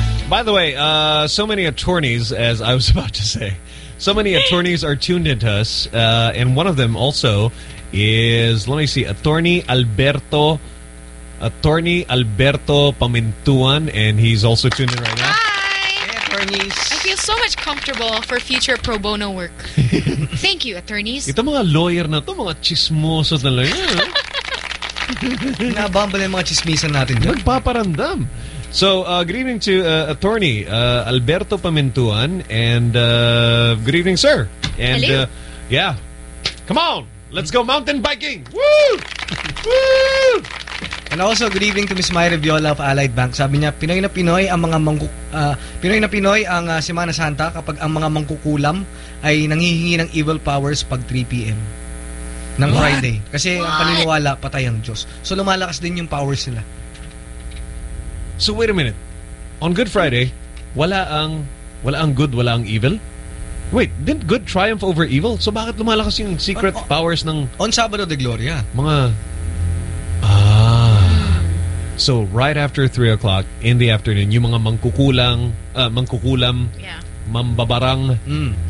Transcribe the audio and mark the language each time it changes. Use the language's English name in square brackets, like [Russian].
[English] By the way, so many attorneys, as I was about to say, so many attorneys are tuned into us. And one of them also is, let me see, Attorney Alberto Pamintuan. And he's also tuned in right now. I feel so much comfortable for future pro bono work. Thank you, attorneys. [Filipino] Ito mga lawyer na to, mga chismoso talaga. Nabambal yung mga chismisan natin dyan. [English] Magpaparandam. So, good evening to attorney Alberto Pamintuan. And good evening, sir. And, hello. Yeah. Come on. Let's go mountain biking. Woo! Woo! And also, good evening to Ms. Mayra Viola of Allied Bank. [Filipino] Sabi niya, Pinoy na Pinoy ang mga Pinoy na Pinoy ang Semana Santa kapag ang mga mangkukulam ay nanghihingi ng evil powers pag 3 p.m. ng [English] What? Friday. Kasi What? [Filipino] Ang paniniwala, patay ang Diyos. So lumalakas din yung powers nila. [English] So wait a minute. [Filipino] On Good Friday, wala ang good, wala ang evil? [English] Wait, didn't good triumph over evil? [Filipino] So bakit lumalakas yung secret powers ng... [English] On Sabado de Gloria. [Filipino] Mga... [English] So right after 3 o'clock in the afternoon, [Filipino] yung mga mangkukulam, [English] yeah, [Filipino] mambabarang, mm,